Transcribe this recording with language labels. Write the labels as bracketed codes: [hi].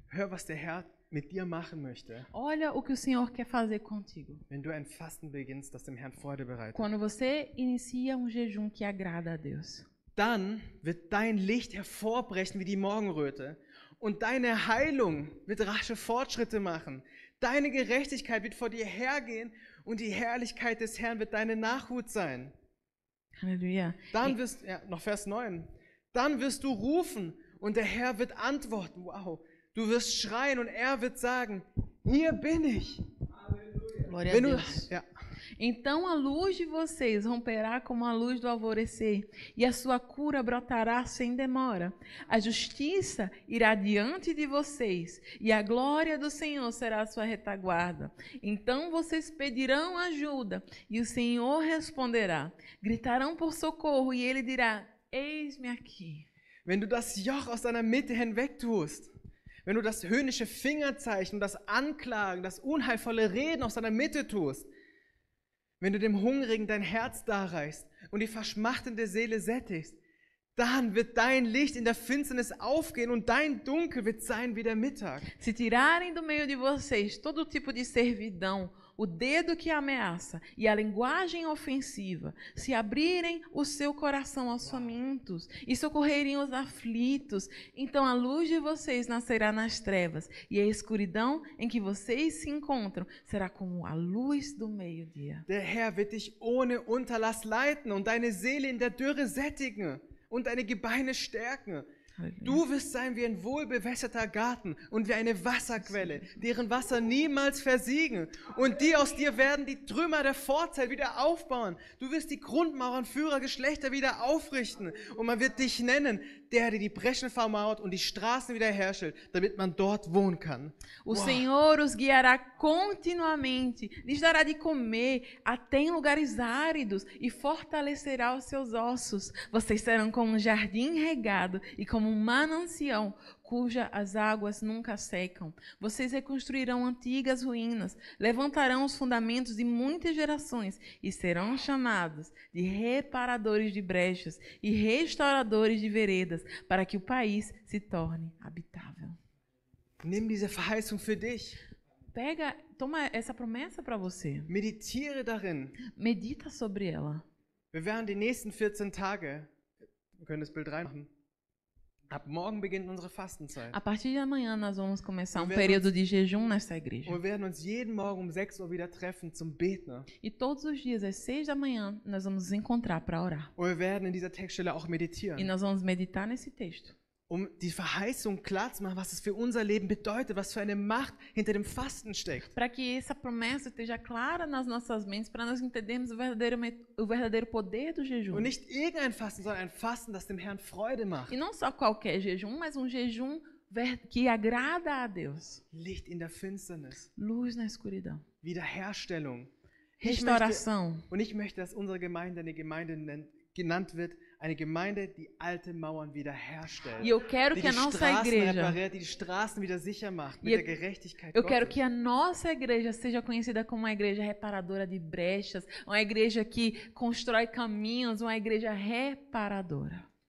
[de] Hör, was der Herr mit dir machen möchte. [pt] Olha o que o Senhor quer fazer contigo. [de] Wenn du ein Fasten beginnst, das dem Herrn Freude bereitet. [pt] Quando você inicia jejum que agrada a Deus. [de] Dann wird dein Licht hervorbrechen wie die Morgenröte. Und deine Heilung wird rasche Fortschritte machen. Deine Gerechtigkeit wird vor dir hergehen und die Herrlichkeit des Herrn wird deine Nachhut sein. Halleluja. Dann wirst, noch Vers 9. Dann wirst du rufen und der Herr wird antworten. Wow. Du wirst schreien und er wird sagen, hier bin ich. [pt] Glória a Deus. Então a luz de vocês romperá como a luz do alvorecer, e a sua cura brotará sem demora. A justiça irá diante de vocês, e a glória do Senhor será a sua retaguarda. Então vocês pedirão ajuda, e o Senhor responderá. Gritarão por socorro, e ele dirá, eis-me aqui. [de] Wenn du das Joch aus deiner Mitte hinweg tust, wenn du das höhnische Fingerzeichen, das Anklagen, das unheilvolle Reden aus deiner Mitte tust, wenn du dem Hungrigen dein Herz darreichst und die verschmachtende Seele sättigst, dann wird dein Licht in der Finsternis aufgehen und dein Dunkel wird sein wie der Mittag. [pt] Se tirarem do meio de vocês todo tipo de servidão, o dedo que ameaça e a linguagem ofensiva, se abrirem o seu coração aos famintos e socorrerem os aflitos, então a luz de vocês nascerá nas trevas e a escuridão em que vocês se encontram será como a luz do meio-dia. [de] Der Herr wird dich ohne Unterlass leiten und deine Seele in der Dürre sättigen und deine Gebeine stärken. Du wirst sein wie ein wohlbewässerter Garten und wie eine Wasserquelle, deren Wasser niemals versiegen. Und die aus dir werden die Trümmer der Vorzeit wieder aufbauen. Du wirst die Grundmauern Führergeschlechter wieder aufrichten. Und man wird dich nennen, der die Breschen vermauert und die Straßen wiederherstellt, damit man dort wohnen kann. [pt] O Senhor os guiará continuamente, lhes dará de comer até em lugares áridos e fortalecerá os seus ossos. Vocês serão como um jardim regado e como um manancial, cuja as águas nunca secam. Vocês reconstruirão antigas ruínas, levantarão os fundamentos de muitas gerações e serão chamados de reparadores de brechas e restauradores de veredas, para que o país se torne habitável. [de] Nimm diese Verheißung für dich. [pt] Toma essa promessa para você. [de] Meditiere darin. [pt] Medita sobre ela. [de] Wir werden die nächsten 14 Tage, wir können das Bild reinmachen, ab morgen beginnt unsere Fastenzeit. [pt] A partir de amanhã nós vamos começar período de jejum nesta igreja. [de] Und wir werden uns jeden Morgen um 6 Uhr wieder treffen zum Beten. [pt] E todos os dias às 6 da manhã nós vamos nos encontrar para orar. [de] Und wir werden in dieser Textstelle auch [pt] E [de] meditieren, [pt] nós vamos meditar nesse texto. [de] um die Verheißung klarzumachen, was es für unser Leben bedeutet, was für eine Macht hinter dem Fasten steckt. [pt] Para que essa promessa esteja clara nas nossas mentes, para nós entendermos o verdadeiro poder do jejum. [de] Und nicht irgendein Fasten, sondern ein Fasten, das dem Herrn Freude macht. [pt] E não só qualquer jejum, mas um jejum que agrada a Deus. [de] Licht in der Finsternis, [pt] Luz na escuridão. [de] Wiederherstellung. [pt] Restauração. [de] Und ich möchte, dass unsere Gemeinde eine Gemeinde genannt wird, eine Gemeinde, die alte Mauern wiederherstellt. [pt] E eu quero [de] Die [pt] que a [de] die [pt] nossa [de] Straßen [pt] igreja, [de] repariert, die die Straßen wieder sicher macht, mit [pt] E [de] der Gerechtigkeit [pt] eu quero [de] Gottes. [pt] que a nossa igreja seja conhecida como uma igreja reparadora de brechas, uma igreja que constrói caminhos, uma igreja reparadora.